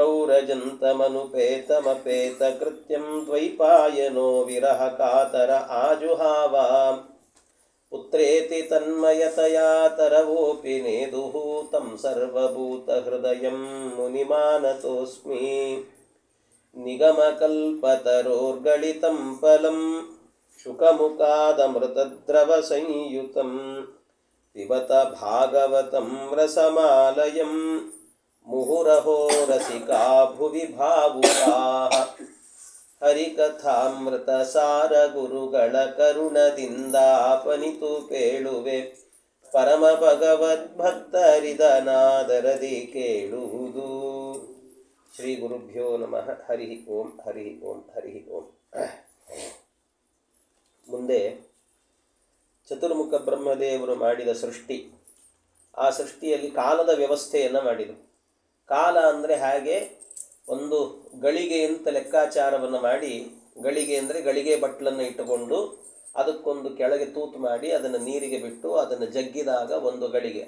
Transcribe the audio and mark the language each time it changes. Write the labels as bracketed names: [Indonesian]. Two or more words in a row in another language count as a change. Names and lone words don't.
[Sanskrit] प्रौरजन्तमनुपेतमपेतकृत्यं द्वैपायनो विरहकातर आजुहावा पुत्रेति तन्मयतया तरवोऽपि नेदुः तं सर्वभूतहृदयं मुनिमानतोऽस्मि निगमकल्पतरोर्गलितं फलं शुकमुखादमृतद्रवसंयुतं पिबत भागवतं रसमालयं मुहुरहो रसिका भुवि भावुकाः [Kannada] ಹರಿಕಥಾಮೃತಸಾರ ಗುರುಗಳ ಕರುಣದಿಂದಾಪನಿತು ಕೇಳುವೆ ಪರಮ ಭಗವದ್ಭಕ್ತರಿದನಾದರದಿ ಕೇಳುವುದು. [Sanskrit] ಶ್ರೀ ಗುರುಭ್ಯೋ ನಮಃ. ಹರಿ ಓಂ ಹರಿ ಓಂ ಹರಿ ಓಂ. [Kannada] ಮುಂದೆ ಚತುರ್ಮುಖ ಬ್ರಹ್ಮದೇವರು ಮಾಡಿದ ಸೃಷ್ಟಿ, ಆ ಸೃಷ್ಟಿಯಲ್ಲಿ ಕಾಲದ ವ್ಯವಸ್ಥೆಯನ್ನು ಮಾಡಿದರು. ಕಾಲ ಅಂದರೆ ಹಾಗೆ ಒಂದು ಗಳಿಗೆ ಅಂತ ಲೆಕ್ಕಾಚಾರವನ್ನು ಮಾಡಿ, ಗಳಿಗೆ ಅಂದರೆ ಗಳಿಗೆ ಬಟ್ಲನ್ನು ಇಟ್ಟುಕೊಂಡು ಅದಕ್ಕೊಂದು ಕೆಳಗೆ ತೂತು ಮಾಡಿ ಅದನ್ನು ನೀರಿಗೆ ಬಿಟ್ಟು ಅದನ್ನು ಜಗ್ಗಿದಾಗ ಒಂದು ಗಳಿಗೆ.